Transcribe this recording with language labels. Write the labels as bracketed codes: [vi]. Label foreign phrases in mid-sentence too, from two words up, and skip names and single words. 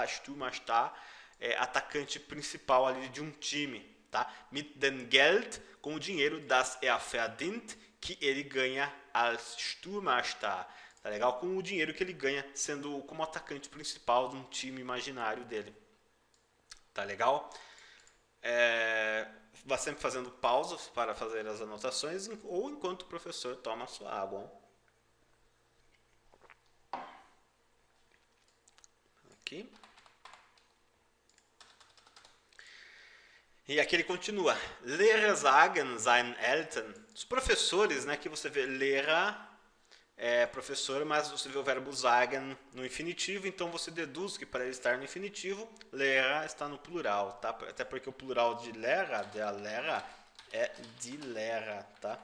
[pt] Stürmerstar é atacante principal ali de um time, tá? [de] Mit dem Geld, [pt] com o dinheiro, [de] das verdient, [pt] que ele ganha [de] als Stürmerstar, [pt] tá legal? Com o dinheiro que ele ganha sendo como atacante principal de um time imaginário dele, tá legal? Vá sempre fazendo pausas para fazer as anotações ou enquanto o professor toma a sua água. Aqui. E aqui ele continua. [de] Lehrer sagen seinen Eltern. [pt] Os professores, né, que você vê Lehrer é professor, mas você vê o verbo sagen no infinitivo, então você deduz que para ele estar no infinitivo, Lehrer está no plural, tá? Até porque o plural de Lehrer, [de] der Lehrer, [pt] é [de] die Lehrer, [pt] tá?